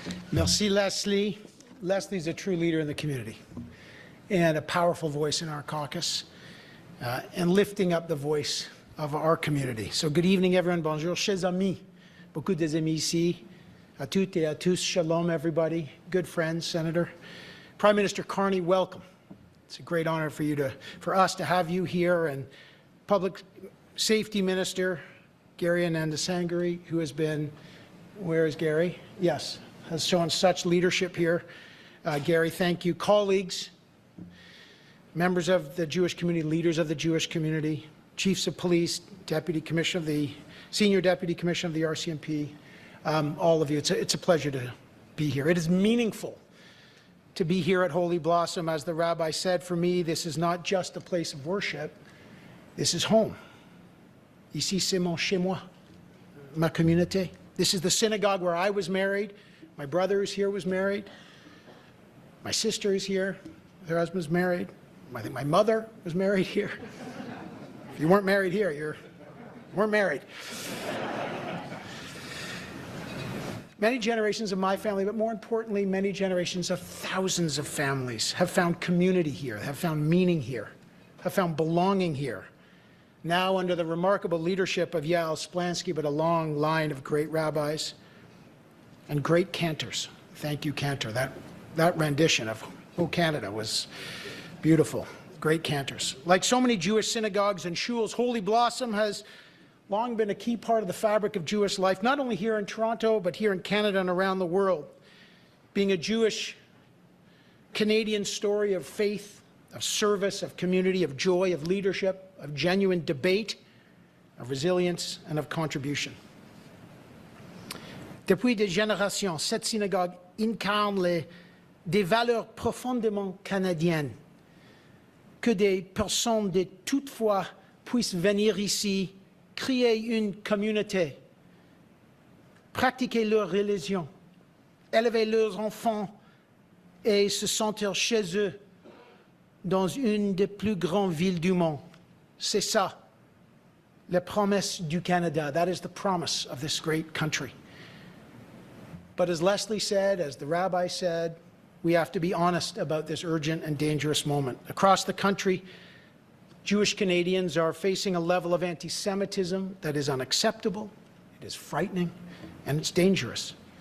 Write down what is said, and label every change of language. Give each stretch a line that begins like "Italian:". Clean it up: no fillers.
French: Merci, Leslie.
English: Leslie's a true leader in the community and a powerful voice in our caucus and lifting up the voice of our community. So good evening, everyone.
French: Bonjour, chers amis. Beaucoup des amis ici. À toutes et à tous, shalom, everybody.
English: Good friends, Senator. Prime Minister Carney, welcome. It's a great honor for us to have you here, and Public Safety Minister Gary Ananda Sangari, who has been Where is Gary? Yes, has shown such leadership here. Gary, thank you. Colleagues, members of the Jewish community, leaders of the Jewish community, chiefs of police, senior deputy commissioner of the RCMP, all of you. It's a pleasure to be here. It is meaningful to be here at Holy Blossom. As the rabbi said, for me, this is not just a place of worship. This is home.
French: Ici, c'est mon chez moi, ma communauté.
English: This is the synagogue where I was married. My brother is here, was married. My sister is here. Her husband's married. I think my mother was married here. If you weren't married here, you weren't married. Many generations of my family, but more importantly, many generations of thousands of families have found community here, have found meaning here, have found belonging here. Now under the remarkable leadership of Yael Splansky, but a long line of great rabbis and great cantors. Thank you, Cantor. That rendition of O Canada was beautiful. Great cantors. Like so many Jewish synagogues and shuls, Holy Blossom has long been a key part of the fabric of Jewish life, not only here in Toronto, but here in Canada and around the world. Being a Jewish Canadian story of faith, of service, of community, of joy, of leadership, of genuine debate, of resilience, and of contribution.
French: Depuis des générations, cette synagogue incarne des valeurs profondément canadiennes, que des personnes de toutes foi puissent venir ici, créer une communauté, pratiquer leur religion, élever leurs enfants et se sentir chez eux dans une des plus grandes villes du monde. C'est ça, la promesse du Canada.
English: That is the promise of this great country. But as Leslie said, as the rabbi said, we have to be honest about this urgent and dangerous moment. Across the country, Jewish Canadians are facing a level of anti-Semitism that is unacceptable, it is frightening, and it's dangerous.